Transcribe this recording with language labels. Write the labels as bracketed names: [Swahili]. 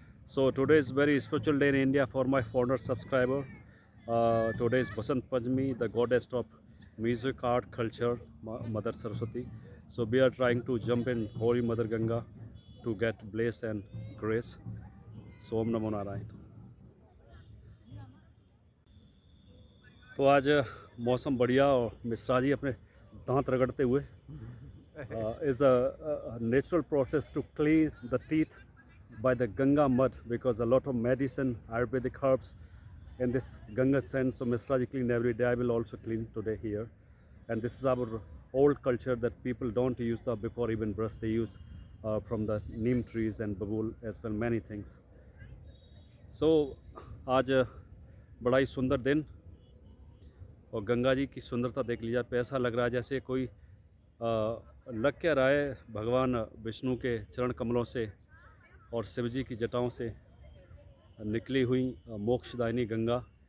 [English] So today is very spiritual day in India for my foreigner subscriber. Today is Basant Panchami, the goddess of music, art, culture, Mother Saraswati. So we are trying to jump in Holy Mother Ganga to get bliss and grace. So Om Namo Narayan. [Hindi] तो आज मौसम बढ़िया, और मिश्रा जी अपने दांत रगड़ते हुए। [English] Is a natural process to clean the teeth by the Ganga mud, because a lot of medicine, Ayurvedic herbs in this Ganga sand. So Mishra ji clean every day. I will also clean today here. And this is our old culture that people don't use the before even brush. They use from the neem trees and babul as well, many things. [Hindi] So आज बड़ा ही सुंदर दिन, और गंगा जी की सुंदरता देख लीजिए। आप ऐसा लग रहा है जैसे कोई लग क्या रहा है भगवान विष्णु के चरण कमलों से और शिव जी की जटाओं से निकली हुई मोक्षदायिनी गंगा।